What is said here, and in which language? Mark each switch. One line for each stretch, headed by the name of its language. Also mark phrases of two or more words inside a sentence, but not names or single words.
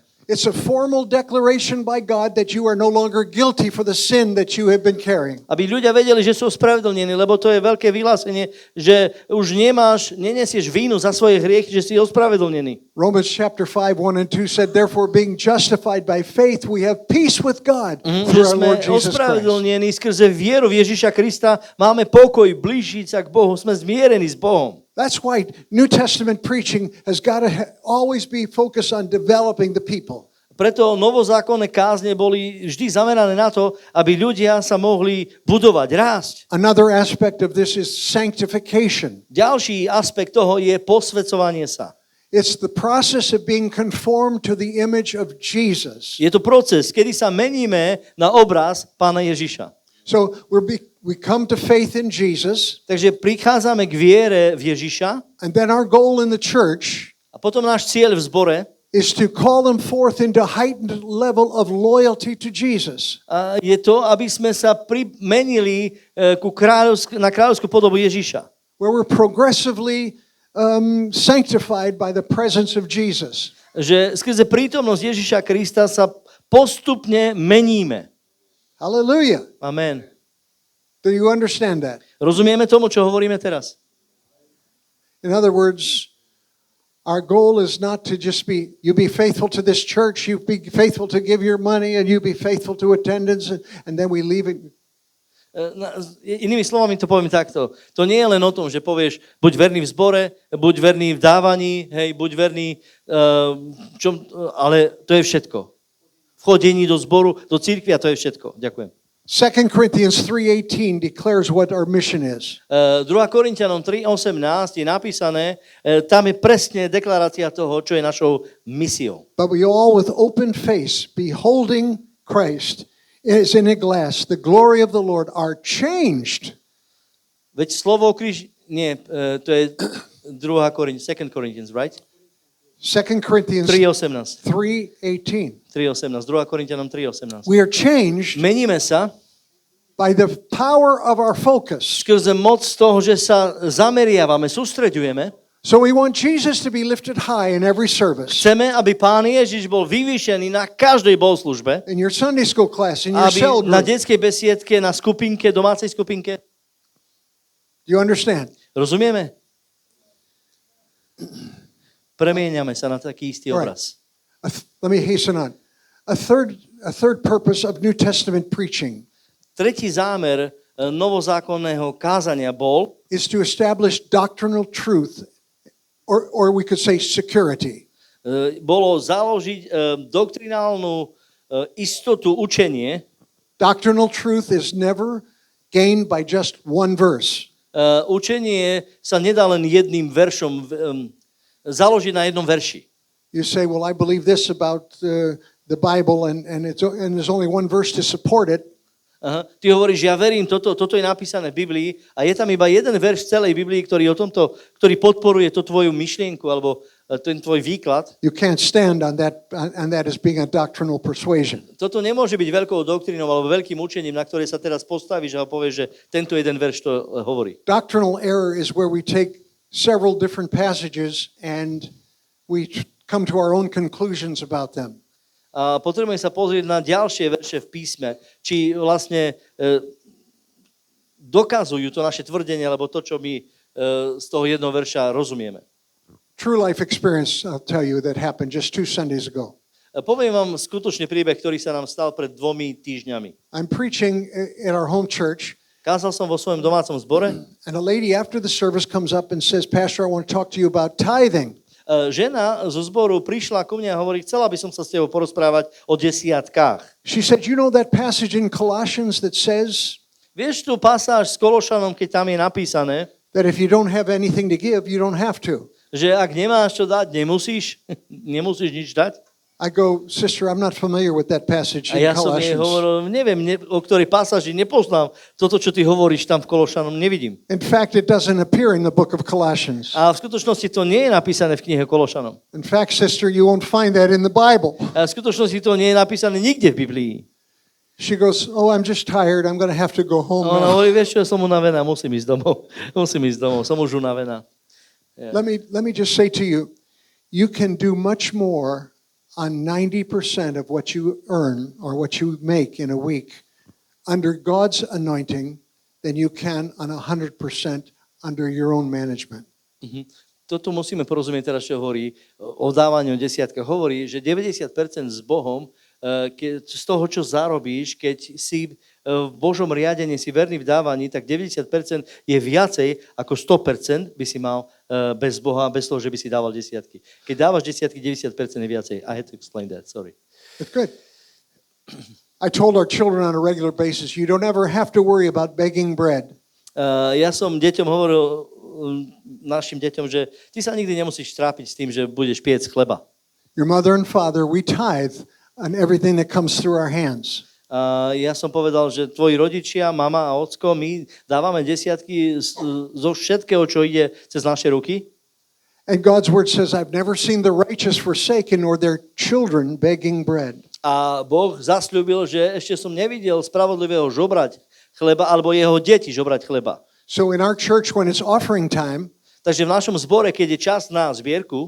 English: It's a formal declaration by God that you are no longer guilty for the sin that you have been carrying.
Slovak: Aby ľudia vedeli, že sú ospravedlnení, lebo to je veľké vyhlásenie, že už nenesieš vínu za svoje hriechy, že si ospravedlnený.
English: Romans chapter 5, 1 and 2 said, therefore being justified by faith, we have peace with God through our Lord Jesus Christ.
Slovak: Ospravedlnení skrze vieru v Ježiša Krista, máme pokoj, blížiť sa k Bohu, sme zmierení s Bohom.
English: That's why New Testament preaching has got to always be focused on developing the people.
Slovak: Preto novozákonné kázne boli vždy zamerané na to, aby ľudia sa mohli budovať, rásť.
English: Another aspect of this is sanctification.
Slovak: Ďalší aspekt toho je posväcovanie sa.
English: It's the process of being conformed to the image of Jesus.
Slovak: Je to proces, kedy sa meníme na obraz Pána Ježiša.
English: So we come to faith in Jesus.
Slovak: Takže prichádzame k viere v Ježiša.
English: And then our goal in the church
Slovak: a potom náš cieľ v zbore
English: is to call them forth into heightened level of loyalty to Jesus.
Slovak: Je to, aby sme sa primenili na kráľovskú podobu Ježiša.
English: Where we're progressively sanctified by the presence of Jesus.
Slovak: Že skrze prítomnosť Ježiša Krista sa postupne meníme.
English: Hallelujah. Amen. Do you understand that?
Slovak: Rozumieme tomu, čo hovoríme teraz?
English: In other words, our goal is not to just you be faithful to this church, you be faithful to give your money, and you be faithful to attendance, and then we leave it.
Slovak: Inými slovami to poviem takto. To nie je len o tom, že povieš, buď verný v zbore, buď verný v dávaní, hej, buď verný, ale to je všetko. Vchodení do zboru, do cirkvi a to je všetko. Ďakujem.
English: 2 Corinthians 3:18 declares what our mission is.
Slovak: 2 Korinťanom 3:18 je napísané, tam je presne deklarácia toho, čo je našou misiou.
English: But we all with open face, beholding Christ as in a glass, the glory of the Lord, are changed.
Slovak: Veď slovo kríž, nie, to je 2 Corinthians, right?
English: 2 Corinthians 3.18. 3:18.
Slovak: 3.18. 2. Korinťanom 3.18.
English: We are changed
Slovak: Meníme sa
English: by the power of our focus.
Slovak: skrze moc toho, že sa zameriavame, sústreďujeme.
English: So we want Jesus to be lifted high in every service.
Slovak: Chceme, aby Pán Ježiš bol vyvýšený na každej bohoslužbe,
English: In your Sunday school class, in your
Slovak: aby
English: cell
Slovak: na
English: group.
Slovak: detskej besiedke, na skupinke, domácej skupinke.
English: Do you understand?
Slovak: Rozumieme? Premieňame sa na taký istý
English: All right.
Slovak: obraz.
English: Let me hasten on. A third purpose of New Testament preaching
Slovak: Tretí zámer novozákonného kázania bol,
English: is to establish doctrinal truth, or we could say security.
Slovak: bolo založiť doktrinálnu istotu, učenie.
English: Doctrinal truth is never gained by just one verse.
Slovak: Učenie sa nedá len jedným veršom založiť na jednom verši.
English: You say, well, I believe this about the Bible, and there's only one verse to support it.
Slovak: Aha. Ty hovoríš, ja verím, toto je napísané v Biblii a je tam iba jeden verš v celej Biblii, ktorý podporuje tú tvoju myšlienku alebo ten tvoj výklad.
English: You can't stand on that as being a doctrinal persuasion.
Slovak: Toto nemôže byť veľkou doktrínou alebo veľkým učením, na ktoré sa teraz postavíš a povieš, že tento jeden verš to hovorí.
English: Doctrinal error is where we take several different passages and we come to our own conclusions about them.
Slovak: A potrebujeme sa pozrieť na ďalšie verše v písme, či vlastne dokazujú to naše tvrdenie, alebo to, čo my z toho jednoho verša rozumieme.
English: True life experience, I'll tell you, that happened just 2 Sundays ago.
Slovak: Poviem vám skutočný príbeh, ktorý sa nám stal pred 2 týždňami.
English: I'm preaching at our home church,
Slovak: Kázal som vo svojom domácom zbore.
English: and a lady after the service comes up and says, Pastor, I want to talk to you about tithing.
Slovak: Žena zo zboru prišla ku mne a hovorí, chcela by som sa s tebou porozprávať o desiatkách.
English: She said, you know that passage in Colossians that says
Slovak: Vieš tú pasáž s Kološanom, keď tam je napísané,
English: that if you don't have anything to give, you don't have to?
Slovak: že ak nemáš čo dať, nemusíš nič dať?
English: I go, sister, I'm not familiar with that passage
Slovak: A
English: in
Slovak: ja som jej
English: Colossians.
Slovak: hovoril, neviem, o ktorej pasáži nepoznám. Toto, čo ty hovoríš tam v Kološanom, nevidím.
English: In fact, it doesn't appear in the book of Colossians.
Slovak: A v skutočnosti to nie je napísané v knihe Kološanom.
English: In fact, sister, you won't find that in the Bible.
Slovak: A v skutočnosti to nie je napísané nikde v Biblii.
English: She goes, oh, I'm just tired. I'm going to have to go home
Slovak: A ona
English: now.
Slovak: hovorí, vieš čo, som unavená, musím ísť domov, som už unavená.
English: Let me just say to you, you can do much more on 90% of what you earn or what you make in a week under God's anointing than you can on 100% under your own management.
Slovak: Toto musíme porozumieť teraz, čo hovorí o dávaní o desiatkách. Hovorí, že 90% s Bohom, z toho, čo zarobíš, keď si v Božom riadení si verný v dávaní, tak 90% je viacej ako 100% by si mal bez Boha, bez toho, že by si dával desiatky. Keď dávaš desiatky, 90% je viacej.
English: I had to explain that, sorry. That's good. I told our children on a regular basis, you don't ever have to worry about begging bread.
Slovak: Ja som deťom hovoril, našim deťom, že ty sa nikdy nemusíš trápiť s tým, že budeš piec chleba.
English: Your mother and father, we tithe on everything that comes through our hands.
Slovak: Ja som povedal, že tvoji rodičia, mama a ocko, my dávame desiatky zo všetkého, čo ide cez naše ruky.
English: And God's word says, I've never seen the righteous forsaken or their children begging bread.
Slovak: A Boh zasľúbil, že ešte som nevidel spravodlivého žobrať chleba, alebo jeho deti žobrať chleba.
English: So in our church, when it's offering time,
Slovak: Takže v našom zbore, keď je čas na zbierku,